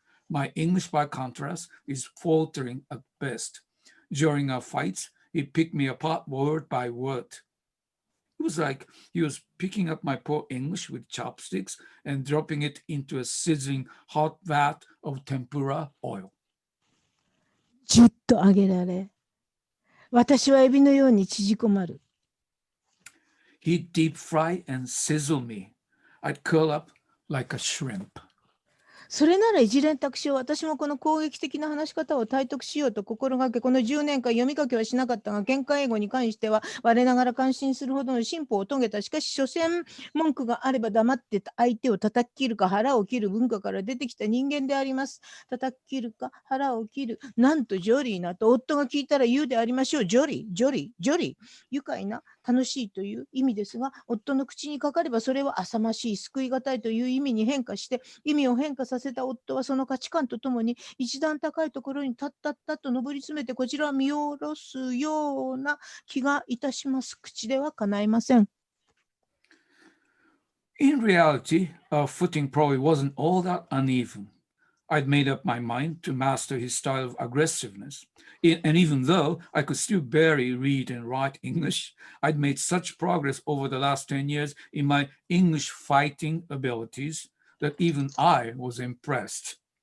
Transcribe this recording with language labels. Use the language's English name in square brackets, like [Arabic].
[English] My English, by contrast, is faltering at best. During our fights, he picked me apart word by word. It was like he was picking up my poor English with chopsticks and dropping it into a sizzling hot vat of tempura oil. [Japanese] じゅっと上げられ、私はエビのように縮こまる。 [English] He'd deep fry and sizzle me. I'd curl up like a shrimp. [Japanese] それなら一連卓上、私もこの攻撃的な話し方を体得しようと心がけ、この10年間読み書きはしなかったが、喧嘩英語に関しては我ながら感心するほどの進歩を遂げた。しかし、所詮文句があれば黙って相手を叩き切るか腹を切る文化から出てきた人間であります。叩き切るか腹を切る。なんとジョリーなと夫が聞いたら言うでありましょう。ジョリー、ジョリー、ジョリー。愉快な、楽しいという意味ですが、夫の口にかかればそれは浅ましい、救いがたいという意味に変化して、意味を変化させた夫はその価値観とともに一段高いところに立ったと上り詰めてこちらを見下ろすような気がいたします。口では叶いません。 [English] In reality, our footing probably wasn't all that uneven. I'd made up my mind to master his style of aggressiveness. And even though I could still barely read and write English, I'd made such progress over the last 10 years in my English fighting abilities that even I was impressed.